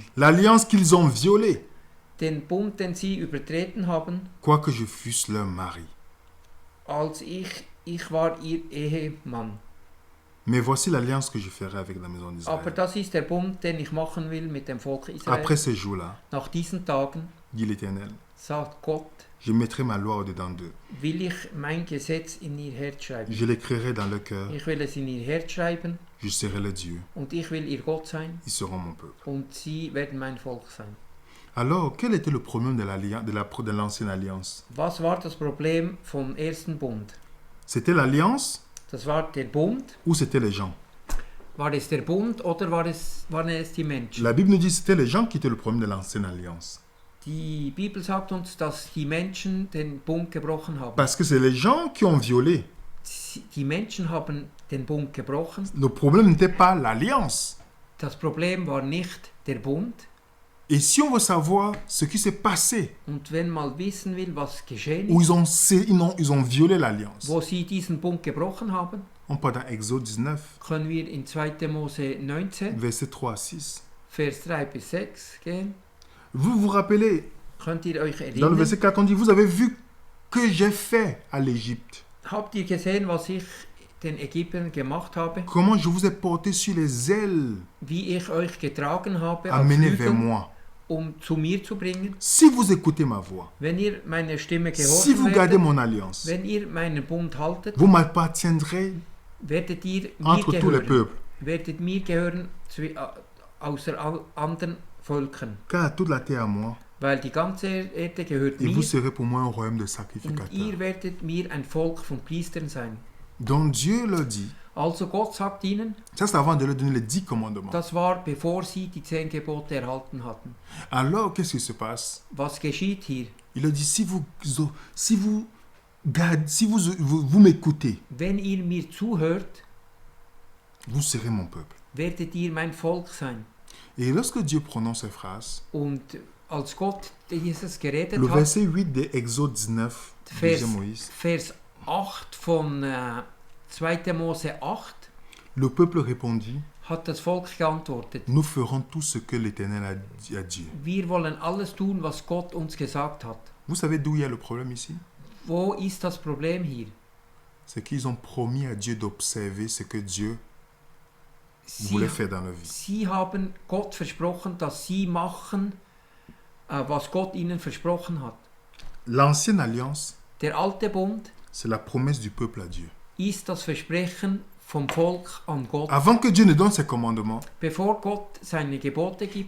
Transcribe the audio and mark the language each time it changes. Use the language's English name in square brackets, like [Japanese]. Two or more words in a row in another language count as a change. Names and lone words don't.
[French] L'alliance qu'ils ont violée, [German] Den Bund, den sie übertreten haben, [French] quoique je fusse leur mari. [German] als ich war ihr Ehemann. [French] Mais voici l'alliance que je ferai avec la maison [German] Aber [French] d'Israël. [German] das ist der Bund, den ich machen will mit dem Volk Israel. [French] Après ces jours-là, [German] Nach diesen Tagen, [French] dit l'Éternel, [German] sagt Gott, [French] je mettrai ma loi au-dedans d'eux. [German] will ich mein Gesetz in ihr Herz schreiben. [French] Je l'écrirai dans leur cœur. [German] Ich will es in ihr Herz schreiben [French] Je serai le Dieu. [German] und ich will ihr Gott sein [French] Ils seront mon peuple. [German] und sie werden mein Volk sein. [French] Alors, quel était le problème de l'ancienne alliance? [German] Was war das Problem vom ersten Bund? [French] C'était l'alliance [German] Das war der Bund. [French] ou c'était les gens? [German] War es der Bund oder waren es die Menschen? [French] La Bible nous dit que c'était les gens qui étaient le problème de l'ancienne alliance. [German] Die Bibel sagt uns, dass die Menschen den Bund gebrochen haben. [French] Parce que c'est les gens qui ont violé. [German] Die Menschen haben den Bund gebrochen. [French] Le problème n'était pas l'alliance. [German] Das Problem war nicht der Bund. [French] Et si on veut savoir ce qui s'est passé, [German] Und wenn man wissen will, was geschehen [French] où [German] ist, [French] ils ont violé l'alliance, [German] wo sie diesen Bund gebrochen haben, [French] on parle dans Exode 19, [German] können wir in 2. Mose 19, [French] versets 3 à 6. [German] Vers 3 bis 6 gehen. [French] Vous vous rappelez, [German] Könnt ihr euch [French] dans le [German] erinnern? [French] verset 4, on dit, vous avez vu que j'ai fait à l'Égypte. [German] Habt ihr gesehen, was ich den Ägyptern gemacht habe? [French] Comment je vous ai porté sur les ailes, [German] Wie ich euch getragen habe, auf [French] amené vers [German] Flügeln, [French] moi. [German] zu mir zu bringen? [French] Si vous écoutez ma voix, [German] Wenn ihr meine Stimme [French] si [German] gehorchen [French] vous gardez [German] werdet, [French] mon alliance, [German] wenn ihr meinen Bund haltet, [French] vous m'appartiendrez [German] werdet ihr mir [French] entre tous les [German] gehören. [French] peuples. [German] Werdet mir gehören außer anderen Völkern. [French] Car toute la terre à moi, [German] Weil die ganze Erde gehört [French] et vous [German] mir [French] serez pour moi un royaume de [German] und [French] sacrificateurs. [German] ihr werdet mir ein Volk von Priestern sein. [French] Donc Dieu leur dit, [German] Also Gott sagt ihnen, [French] ça c'est avant de leur donner les 10 commandements. [German] das war bevor sie die 10 Gebote erhalten hatten. [French] Alors qu'est-ce qui se passe? [German] Was geschieht hier? [French] Il leur dit, vous m'écoutez, [German] wenn ihr mir zuhört, [French] vous serez mon peuple. [German] werdet ihr mein Volk sein. [French] Et lorsque Dieu prononce ces phrases, [German] Und als Gott dieses geredet [French] le [German] hat, [French] verset 8 de Exode 19, [German] Vers, [French] Moïse, [German] Vers 8 von 2. Mose 8, [French] le peuple répondit, [German] hat das Volk geantwortet, [French] nous ferons tout ce que l'Éternel a dit. [German] wir wollen alles tun, was Gott uns gesagt hat. [French] Vous savez d'où il y a le problème ici? [German] Wo ist das Problem hier? [French] C'est qu'ils ont promis à Dieu d'observer ce que Dieu [German] Sie, [French] voulait faire dans leur vie. [German] sie haben Gott versprochen, dass sie machen, was Gott ihnen versprochen hat. [French] L'ancienne alliance, [German] Der alte Bund [French] c'est la promesse du peuple à Dieu. [German] ist das Versprechen vom Volk an Gott. [French] Avant que Dieu ne donne ses commandements, [German] Bevor Gott seine Gebote gibt,